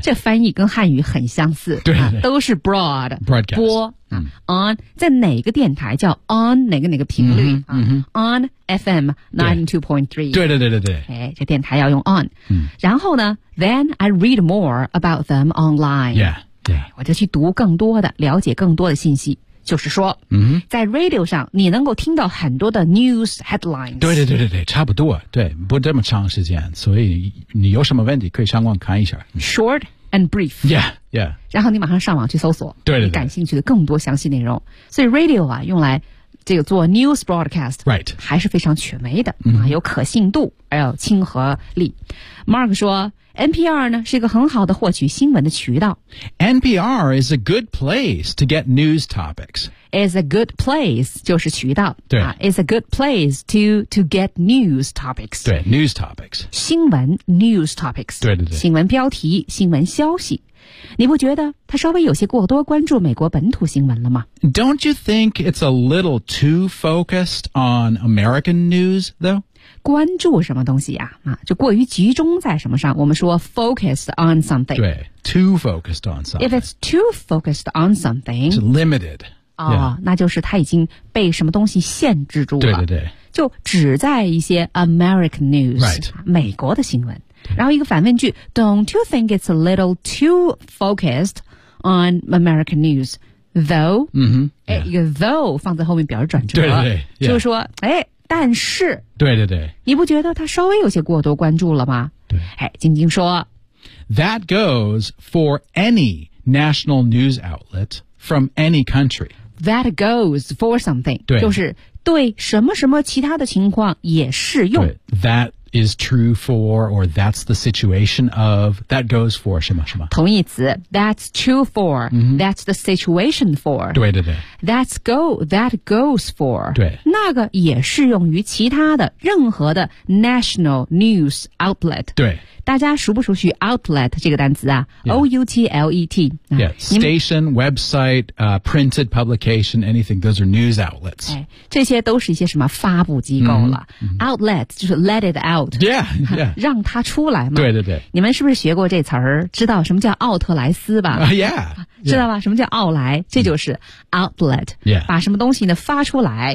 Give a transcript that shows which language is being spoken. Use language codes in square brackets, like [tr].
[zh] 这翻译跟汉语很相似对、啊、都是 broad [en] broadcast [zh] 播、啊 mm-hmm. on 在哪个电台叫 on 哪个频率、 mm-hmm. [en] 啊、on FM 92.3 [zh] 对对对对对、哎、这电台要用 on、 mm-hmm. 然后呢 [en] then I read more about them online yeah, yeah. [zh] 我就去读更多的了解更多的信息就是说、嗯、在 radio 上你能够听到很多的 [en] news headlines [zh] 对对对对对，差不多对不这么长时间所以你有什么问题可以上网看一下 [en] short and brief yeah, yeah. [zh] 然后你马上上网去搜索对对对你感兴趣的更多详细内容所以 radio 啊用来这个做 [en] news broadcast、 right. [zh] 还是非常权威的、嗯、有可信度还有亲和力 Mark 说 NPR 呢是一个很好的获取新闻的渠道 [en] NPR is a good place to get news topics is a good place [zh] 就是渠道对、 [en] is a good place to get news topics 对 news topics 新闻 news topics [zh] 对对对新闻标题新闻消息你不觉得他稍微有些过多关注美国本土新闻了吗 [en] Don't you think it's a little too focused on American news, though? [zh] 关注什么东西呀、啊？就过于集中在什么上我们说 [en] focused on something 对 too focused on something If it's too focused on something It's limited、 [zh] yeah. 哦、那就是他已经被什么东西限制住了对对对就只在一些 [en] American news、 right. [zh] 美国的新闻然后一个反问句 [en] Don't you think it's a little too focused on American news though、 mm-hmm, yeah. [zh] 一个 though 放在后面表示转折对对对、yeah. 就是说哎，但是对对对你不觉得他稍微有些过多关注了吗对哎，晶晶说 [en] That goes for any national news outlet from any country That goes for something [zh] 对就是对什么什么其他的情况也适用 [en] 对 That is true for, or that's the situation of, that goes for, [zh] 什么什么。同义词 [en] that's true for,、 mm-hmm. that's the situation for. [zh] 对对对。 [en] That's go, that goes for. [zh] 对。那个也适用于其他的任何的 [en] national news outlet. [zh] 对。大家熟不熟悉 outlet 这个单词啊、 [en] yeah. O-U-T-L-E-T、 yeah. Station, website,、printed publication, anything Those are news outlets、 [zh] 哎、这些都是一些什么发布机构了、 mm-hmm. [en] Outlet 就是 let it out yeah, yeah. [zh] 让它出来嘛对对对你们是不是学过这词儿知道什么叫奥特莱斯吧、 [en] yeah, yeah. [zh] 知道吧什么叫奥莱这就是 outlet、 [en] yeah. [zh] 把什么东西呢发出来、